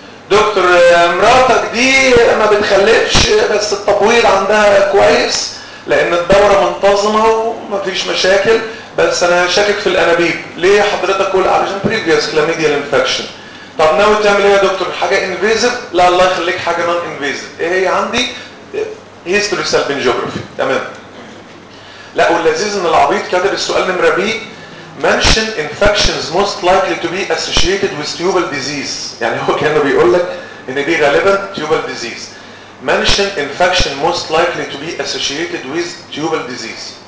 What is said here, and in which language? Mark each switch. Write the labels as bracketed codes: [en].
[ar] دكتور مراتك دي ما بتخلفش بس التبويض عندها كويس لان الدورة منتظمة وما فيش مشاكل، بس انا شاكك في الانابيب. ليه حضرتك قول؟ علشان [en] previous chlamydia infection. [ar] طب ناوي تعمل ايه يا دكتور؟ حاجة invasive؟ لا الله يخليك، حاجة non invasive. ايه هي؟ عندي history self-injography. تمام. لا واللذيذ ان العبيط كتب السؤال نمرة بي [en] mention infections most likely to be associated with tubal disease. [ar] يعني هو كأنه بيقول لك ان دي غالبا tubal disease. [en] mention infection most likely to be associated with tubal disease.